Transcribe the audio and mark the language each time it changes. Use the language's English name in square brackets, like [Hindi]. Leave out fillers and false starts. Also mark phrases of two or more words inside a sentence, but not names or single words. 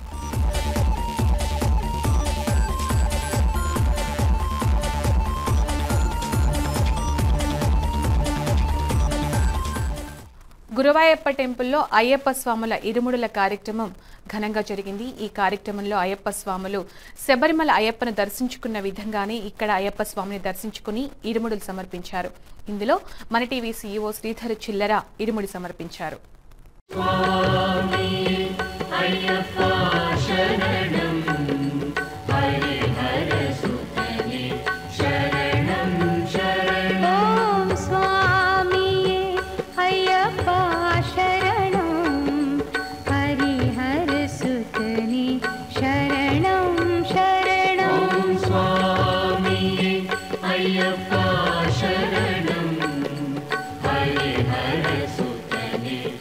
[Telugu] గురువాయప్ప టెంపుల్లో అయ్యప్ప స్వాముల ఇరుముడుల కార్యక్రమం ఘనంగా జరిగింది. ఈ కార్యక్రమంలో అయ్యప్ప స్వాములు శబరిమల అయ్యప్పను దర్శించుకున్న విధంగానే ఇక్కడ అయ్యప్ప స్వామిని దర్శించుకుని ఇరుముడులు సమర్పించారు. ఇందులో మన టీవీ CEO శ్రీధర్ చిల్లర ఇరుముడి సమర్పించారు. [Sanskrit] स्वामी अय्यप्प शरणं हरिहर सुतने शरणं शरणं ओम स्वामी अय्यप्प शरणं हरिहर सुतने शरणं शरणं ओम स्वामी अय्यप्प शरणं हरिहर सुतने